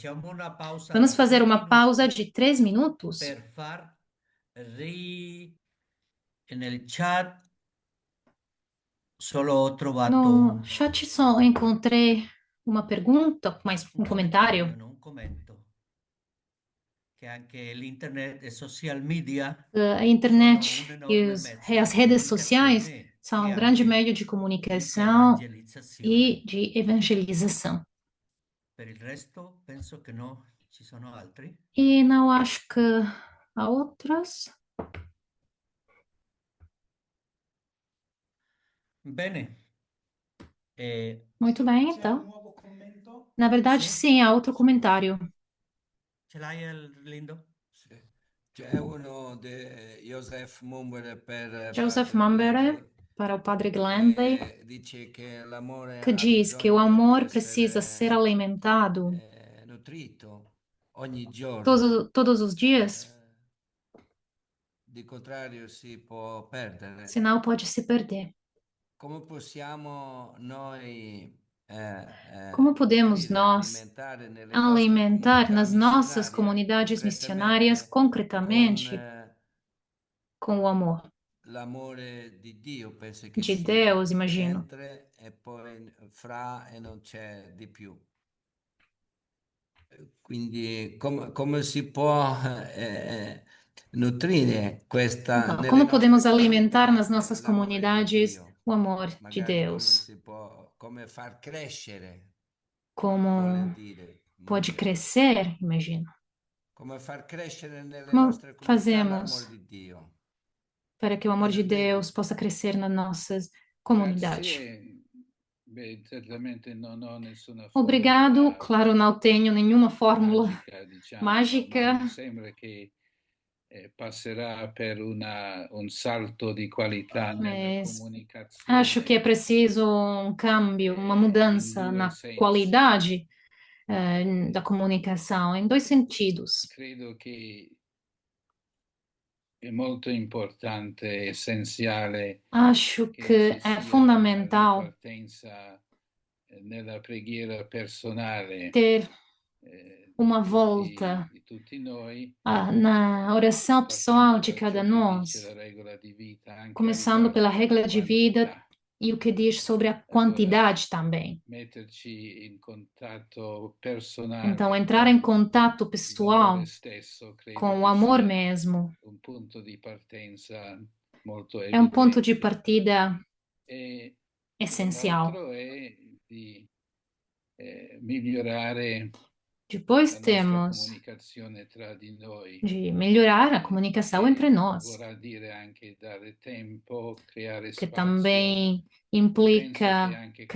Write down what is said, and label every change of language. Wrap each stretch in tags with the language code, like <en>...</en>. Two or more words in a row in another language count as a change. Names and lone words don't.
<pt>Vamos fazer uma pausa de 3 minutos. No chat só encontrei uma pergunta, mais um comentário.</pt> <it>che anche l'internet e social media</it> <pt>A</pt> <it>sono</it> <pt>internet</pt> <it>un</it> <pt>e</pt> <it>enorme mezzo</it> <pt>as</pt> <it>di</it> <pt>redes sociais</pt> <it>comunicazione</it> <pt>são</pt> <it>e</it> <pt>um grande</pt> <it>anche</it> <pt>meio de</pt> <it>di</it> <pt>comunicação</pt> <it>evangelizzazione.</it> <pt>e de evangelização.</pt> <it>Per il resto penso che no, ci sono altri.</it> <pt>E não acho que há outras.</pt> <it>Bene.</it> <pt>Muito bem,</pt> <it>C'è un</it> <pt>então.</pt> <it>nuovo commento?</it> <pt>Na verdade,</pt> <it>Sì?</it> <pt>sim, há outro comentário.</pt> <it>Ce l'hai, Lindo? Sì. C'è uno di Joseph Mumbere per</it> <pt>Joseph Padre Mumbere, Glenley, para o Padre Glenley,</pt> <it>che dice che l'amore</it> <pt>que</pt> <it>ha</it> <pt>diz que o</pt> <it>bisogno di</it> <pt>amor precisa ser</pt> <it>essere</it> <pt>alimentado</pt> <it>nutrito ogni giorno.</it> <pt>todos os dias,</pt> <it>Di contrario si può perdere.</it> <pt>senão pode se perder.</pt> <it>Come possiamo noi</it> <pt>Como podemos</pt> <it>nutrire,</it> <pt>nós</pt> <it>alimentare nelle nostre</it> <pt>alimentar</pt> <it>comunità</it> <pt>nas nossas</pt> <it>missionarie</it> <pt>comunidades missionárias concretamente com o amor</pt> <it>l'amore di Dio, penso che</it> <pt>de</pt> <it>sia</it> <pt>Deus, imagino.</pt> <it>entre e poi fra e non c'è di più. Quindi come si può nutrire questa</it> <pt>Então,</pt> <it>nelle</it> <pt>como</pt> <it>nostre</it> <pt>podemos alimentar</pt> <it>comunità,</it> <pt>nas nossas</pt> <it>l'amore di</it> <pt>comunidades</pt> <it>Dio?</it> <pt>o amor de</pt> <it>Magari come</it> <pt>Deus?</pt> <it>si può, come far crescere,</it> <pt>Como</pt> <it>vuole dire,</it> <pt>pode</pt> <it>Mumbere.</it> <pt>crescer, imagino.</pt> <it>Come far crescere nelle</it> <pt>Como</pt> <it>nostre comunità</it> <pt>fazemos</pt> <it>l'amore di Dio?</it> <pt>para que o amor de</pt> <it>Padre</it> <pt>Deus</pt> <it>David.</it> <pt>possa crescer nas nossas comunidades?</pt> <it>Grazie. Beh, certamente non ho nessuna</it> <pt>Obrigado.</pt> <it>formula</it> <pt>Claro, não tenho nenhuma fórmula</pt> <it>magica, diciamo,</it> <pt>mágica.</pt> <it>ma mi sembra che passerà per un salto di qualità nelle</it> <pt>Mas</pt> <it>comunicazioni</it> <pt>acho que é preciso um câmbio, uma mudança</pt> <it>in due</it> <pt>na</pt> <it>sensi.</it> <pt>qualidade da comunicação, em dois sentidos.</pt> <it>Credo che è molto importante, essenziale</it> <pt>Acho</pt> <it>che</it> <pt>que</pt> <it>ci</it> <pt>é</pt> <it>sia una</it> <pt>fundamental</pt> <it>ripartenza nella preghiera personale</it> <pt>ter uma</pt> <it>di</it> <pt>volta</pt> <it>tutti noi,</it> <pt>na oração pessoal</pt> <it>partendo</it> <pt>de</pt> <it>da</it> <pt>cada</pt> <it>ciò che</it> <pt>nós,</pt> <it>dice la regola di vita, anche a</it> <pt>começando pela</pt> <it>riguardo</it> <pt>regra</pt> <it>della</it> <pt>de vida</pt> <it>quantità.</it> <pt>e o que diz sobre a quantidade também.</pt> <it>Metterci in contatto</it> <pt>Então,</pt> <it>personale</it> <pt>entrar</pt> <it>con</it> <pt>em contato</pt> <it>il</it> <pt>pessoal</pt> <it>valore stesso, credo</it> <pt>com o</pt> <it>che</it> <pt>amor</pt> <it>sia</it> <pt>mesmo</pt> <it>un punto di partenza molto</it> <pt>é um ponto de</pt> <it>evidente.</it> <pt>partida</pt> <it>E</it> <pt>essencial.</pt> <it>l'altro è di migliorare</it> <pt>Depois</pt> <it>la nostra</it> <pt>temos</pt> <it>comunicazione tra di noi.</it> <pt>de melhorar a comunicação entre nós,</pt> <it>Vorrà dire anche dare tempo, creare</it> <pt>que</pt> <it>spazio.</it> <pt>também</pt> <it>Penso che</it> <pt>implica</pt> <it>anche questa</it>